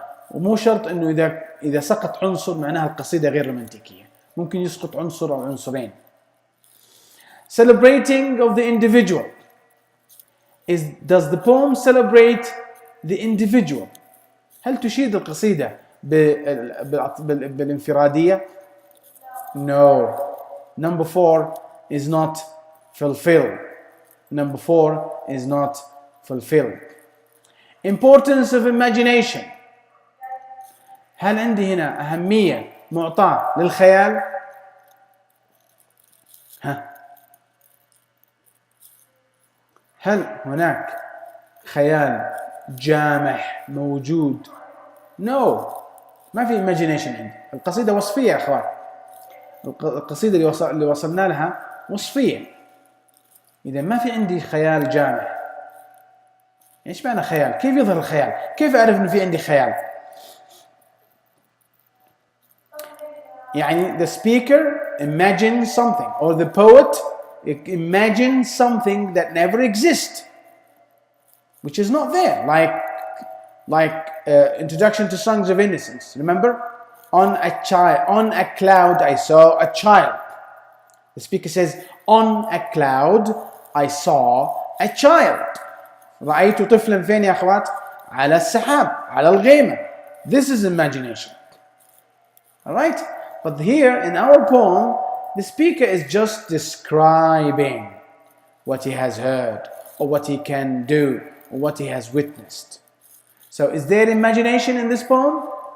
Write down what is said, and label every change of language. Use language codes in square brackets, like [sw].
[ar] ومو شرط إنه إذا سقط عنصر معناها القصيدة غير رومانتيكية. ممكن يسقط عنصر أو عنصرين. [en] Celebrating of the individual. Does the poem celebrate the individual? [ar] هل تشيد القصيدة بالانفرادية؟ [en] No. Number 4. is not fulfilled. Number 4 is not fulfilled. Importance of imagination. [ar] هل عندي هنا أهمية معطاة للخيال؟ هل هناك خيال جامح موجود؟ [en] No. [ar] ما في imagination عندي. القصيدة وصفية يا أخوان. القصيدة اللي وصلنا لها وصفية. إذا ما في عندي خيال جامح. إيش معنى خيال؟ كيف يظهر الخيال؟ كيف أعرف إنه في عندي خيال؟ يعني [en] the speaker imagines something, or the poet imagines something that never exists, which is not there, like Introduction to Songs of Innocence. Remember, on a cloud I saw a child. The speaker says, on a cloud I saw a child. [ar] رأيت طفلا فين يا أخوات؟ على السحاب، على الغيمة. [en] This is imagination. Alright? But here in our poem, the speaker is just describing what he has heard, or what he can do, or what he has witnessed. So is there imagination in this poem?